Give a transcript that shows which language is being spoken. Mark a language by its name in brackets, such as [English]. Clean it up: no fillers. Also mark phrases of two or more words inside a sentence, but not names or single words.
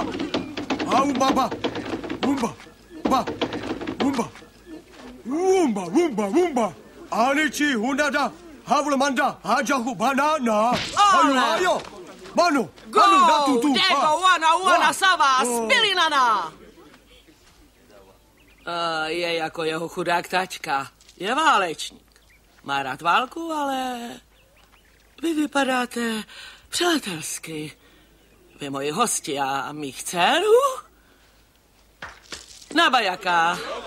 [Czech] Baba. Wumba. Anichi, Hunada, Havlamanda, Hajahu, Banana. Ayo. Manu, Go, Dego, Wana, Sava, Spilinana. Je jako jeho chudák tačka. Je válečník. Má rád válku, ale vy vypadáte přátelsky. Vy moji hosti a mých dcerů? Na bajaka.